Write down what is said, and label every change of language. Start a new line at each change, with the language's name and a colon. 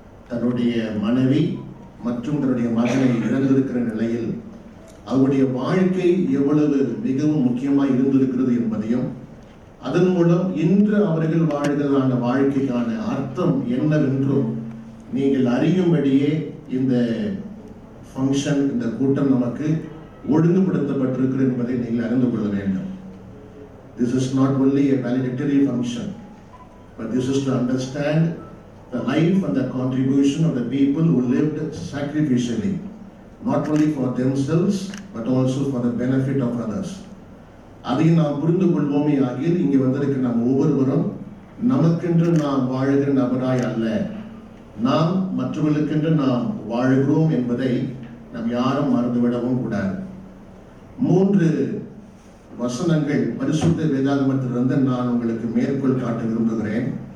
Tamil: தன்னுடைய மனைவி மற்றும் தன்னுடைய மகனை இழந்திருக்கிற நிலையில் அவருடைய வாழ்க்கை எவ்வளவு மிகவும் முக்கியமாக இருந்திருக்கிறது என்பதையும், அதன் மூலம் இன்று அவர்கள் வாழ்கிறதான வாழ்க்கைக்கான அர்த்தம் என்னவென்றும் நீங்கள் அறியும்படியே இந்த ஃபங்க்ஷன், இந்த கூட்டம் நமக்கு ஒழுங்குபடுத்தப்பட்டிருக்கிறது என்பதை நீங்கள் அறிந்து கொள்ள வேண்டும்.
English: This is not only a valedictory function, but this is to understand the life and the contribution of the people who lived sacrificially, not only for themselves but also for the benefit of others.
Tamil: அதை நாம் புரிந்து கொள்வோமே ஆகிய இங்கே வந்திருக்கிற நாம் ஒவ்வொருவரும் நமக்கென்று நாம் வாழுகிற நபராய் அல்ல, நாம் மற்றவர்களுக்கென்று நாம் வாழ்கிறோம் என்பதை நாம் யாரும் மறந்துவிடவும் கூடாது. 3 வசனங்கள் பரிசுத்த வேதாகமத்திலிருந்து நான் உங்களுக்கு மேற்கோள் காட்ட விரும்புகிறேன்.